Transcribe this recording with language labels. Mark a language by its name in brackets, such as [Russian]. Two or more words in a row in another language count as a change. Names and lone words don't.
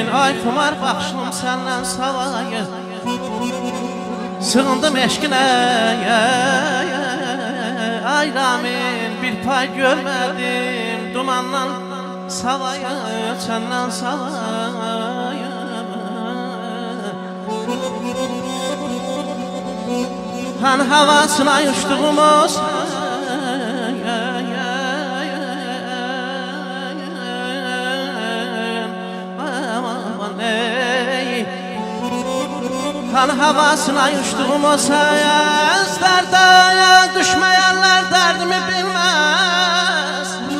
[Azerbaijani] Ay xumar baxışım səndən savayı. Sığındım eşqinə, ay Ramin, bir pay görmədim. Dumandan savayı, səndən savayı. [Turkish] Hani havasına uçtuğumuz Hani havasına uçtuğumuz sözlerde düşmeyenler derdimi bilmez.